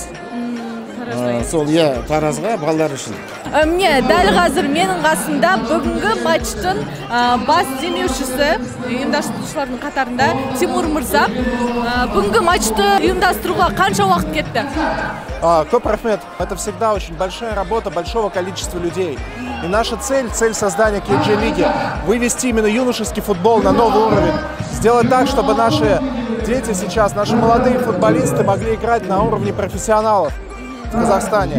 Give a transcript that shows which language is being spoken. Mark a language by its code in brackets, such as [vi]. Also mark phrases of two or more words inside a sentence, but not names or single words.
[kk] Сол Таразға балалар үшін. Міне, дәл қазір менің қасымда бүгінгі матчтың бас демеушісі, ұйымдастырушылардың қатарында Тимур мырза. Бүгінгі матчты ұйымдастыруға қанша уақыт кетті? Көп рахмет. [ru] Это всегда очень большая работа большого количества людей. И наша цель создания KG-лиги – вывести именно юношеский футбол на новый уровень. Сделать так, чтобы наши дети сейчас, наши молодые футболисты могли играть на уровне профессионалов в Казахстане.